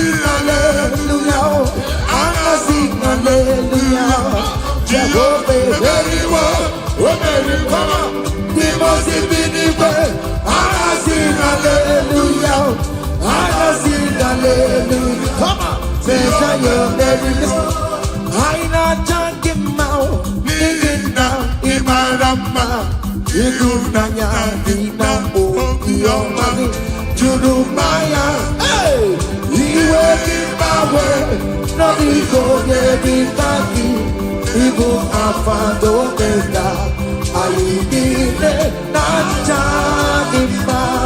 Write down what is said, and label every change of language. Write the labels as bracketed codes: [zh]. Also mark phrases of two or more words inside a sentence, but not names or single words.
[ig] haleluya anasị haleluya Jehova emeriwo o merikwa ndị mosi bi n'igwe anasị haleluya anasị haleluya [en] come on say [ig] you merikwa anyị na-acha gị mma n'ihi na ị mara mma ịhụnanya dị na obi ọma gị juru mmanya iwe gị gbanwe n'ọdịgo onye dị ka gị ịbụ Alfa na Omega anyị niile na-acha gị mma